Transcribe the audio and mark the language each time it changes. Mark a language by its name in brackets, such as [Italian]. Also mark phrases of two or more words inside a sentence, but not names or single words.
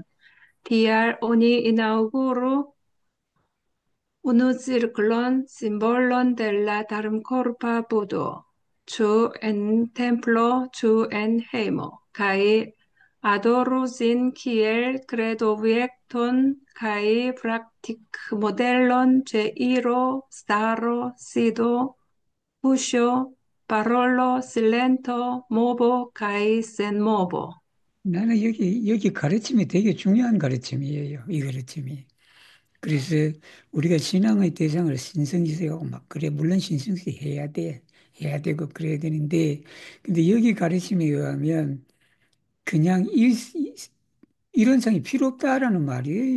[Esperanto] Tial oni inauguru unu cirklon simbolon de la Dharmkorpa Budo, ĉu en templo, ĉu en hejmo, kaj adoru sin kiel kredobjekton kaj praktikmodelon ĉe iro, staro, sido, puŝo, parolo, silento, movo kaj senmovo. [Korean] 나는 여기 가르침이 되게 중요한 가르침이에요. 이 가르침이. 그래서 우리가 신앙의 대상을 신성시하고 막 그래. 물론 신성시 해야 돼. 해야 되고 그래야 되는데, 근데 여기 가르침에 의하면 그냥 이론상이 필요 없다라는 말이에요.